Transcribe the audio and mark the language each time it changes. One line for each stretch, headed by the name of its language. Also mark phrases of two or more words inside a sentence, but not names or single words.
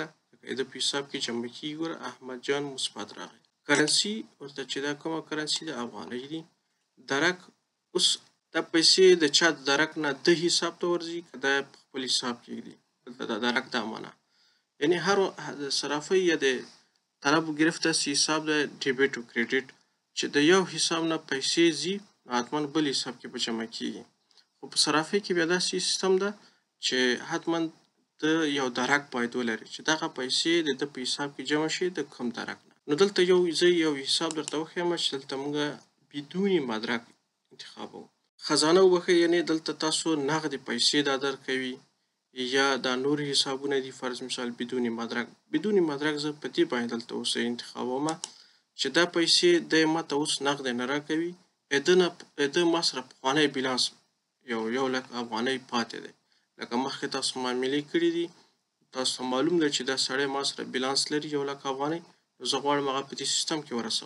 Pashto: د په حساب کې جمع کېږي، ګوره احمد جان مثبت راغی. کرنسي ورته چې دا کومه کرنسي ده؟ افغانۍ دي. درک، اوس دا پیسې د چا د درک نه د حساب ته ورځي که دا په خپل حساب کې ږدي؟ دلته د درک دا معنا یعنی هر صرافۍ یا د
Persian: طلب گرفته است
Pashto: حساب د ډیبټ او کریډټ چې د یو حساب نه پیسې ځي، حتما بل حساب کې به جمع کېږي. خو په صرافۍ کې بیا داسې سیستم ده چې حتما د یو درک باید ولري چې دغه پیسې د ده په حساب کې جمع شي د کوم درک نه. نو دلته زه یو حساب درته وښیم چې دلته موږ
Persian: بدون مدرک
Pashto: انتخابوو. خزانه وبښئ، یعنې دلته تاسو نغدې پیسې دا درکوي یا دا نور حسابونه دي. فرض مثال
Persian: بدون مدرک. بدون مدرک
Pashto: زه په دې باندې دلته اوس انتخابوم چې دا پیسې دی ماته اوس نغدې نه راکوي، ده ما سره پخوانی بیلانس یو 1,00,000 افغانۍ پاتې دی. لکه مخکې تاسو معاملې کړي دي، تاسو معلوم ده چې دا سړی ما سره بیلانس لري 1,00,000 افغانۍ، نو زه غواړم هغه په دې سیستم کې ورسوم.